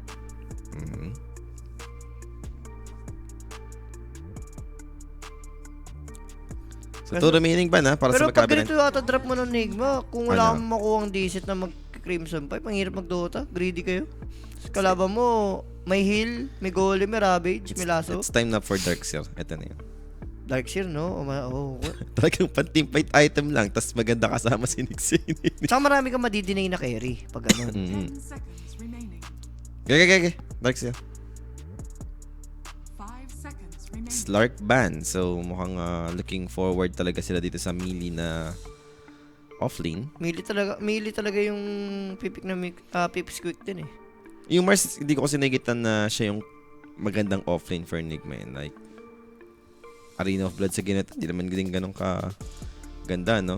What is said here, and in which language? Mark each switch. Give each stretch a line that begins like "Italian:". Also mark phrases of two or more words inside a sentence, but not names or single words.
Filipino: Mhm. So, 2
English: remaining ban,
Filipino: ha? Para Pero sa pag magkabilang. ganito yata drop mo ng Nigma, kung wala Ano? kang makuha ang decent na mag-Crimson 5, ang hirap mag-Dota. Greedy kayo. Kalaban mo, may heal, may golem, may ravage, may lasso.
English: It's time
Filipino: na for Darkseer. Ito na yun. Darkseer, no? Talagang pan-
English: team fight item
Filipino: lang, tas maganda kasama si Nixie. Tsaka marami kang madidinay na carry pag ganun.
English: 10 seconds remaining.
Filipino: Okay. Darkseer.
English: 5 seconds remaining.
Filipino: Slark ban. So, mukhang
English: looking forward
Filipino: talaga sila dito sa melee na offlane. Melee talaga yung pipik na Pipsqueak din eh. Yung Mars, hindi ko kasi nagitan na siya yung magandang offlane for Enigma. Like, Arena of Blood sa ginata, hindi naman din ganun ka ganda, no?